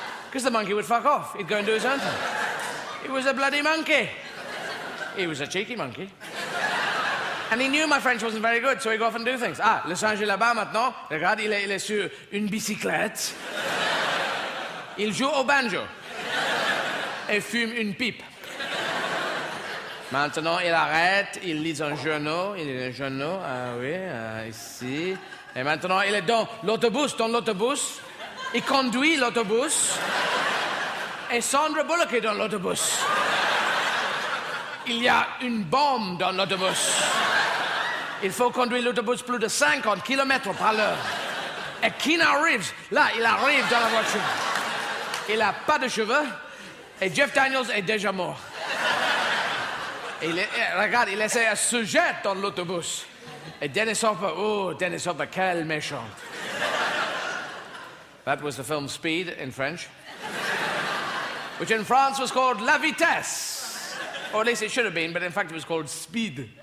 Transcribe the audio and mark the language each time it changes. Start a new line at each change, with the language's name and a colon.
English: Because the monkey would fuck off. He'd go and do his own thing. He was a bloody monkey. He was a cheeky monkey. And he knew my French wasn't very good, so he'd go off and do things.
French: Ah, le singe est là-bas maintenant. Regarde, il est sur une bicyclette. Il joue au banjo. Et fume une pipe. Maintenant, il arrête, il lit un journal. Il lit un journal, ah oui, ici. Et maintenant, il est dans l'autobus. Il conduit l'autobus. Et Sandra Bullock est dans l'autobus. Il y a une bombe dans l'autobus. Il faut conduire l'autobus plus de 50 km par l'heure. Et Keanu Reeves, là, il arrive dans la voiture. Il n'a pas de cheveux. Et Jeff Daniels est déjà mort. Et regarde, il essaie de se jeter dans l'autobus. Et Dennis Hopper, quel méchant.
English: That was the film Speed in French, which in France was called La Vitesse. Or at least it should have been, but in fact it was called Speed.